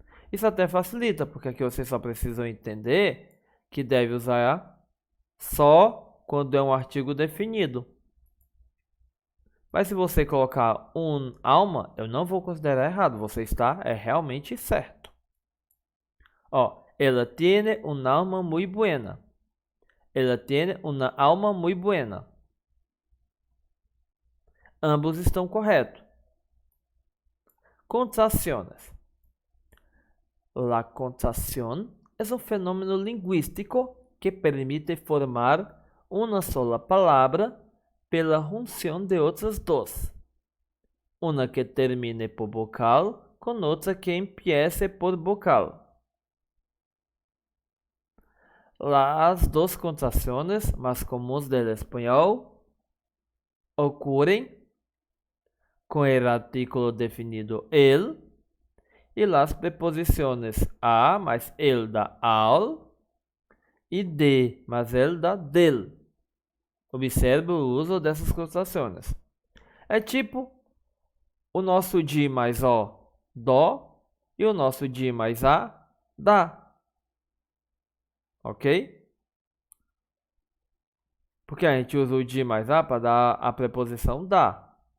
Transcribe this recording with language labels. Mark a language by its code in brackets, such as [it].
[pt] Isso até facilita, porque aqui vocês só precisam entender que deve usar só quando é um artigo definido. Mas se você colocar alma, eu não vou considerar errado. Você está realmente certo. Ó, ela [es] tiene un alma muy buena. [pt] Ela [es] tiene una alma muy buena. [pt] Ambos estão corretos. Contracciones. [es] La contracción es un fenómeno lingüístico que permite formar una sola palabra [pt] pela junção de outras duas. Uma que termine por vocal com outra que empiece por vocal. [es] Las dos contracciones más comunes del español ocurren con el artículo definido el y las preposiciones a más el da al e de mais el da del. [pt] Observe o uso dessas contrações. É tipo O nosso Di mais O, Dó. E o nosso Di mais A, Dá. Ok? Porque a gente usa o Di mais A para dar a preposição Dá.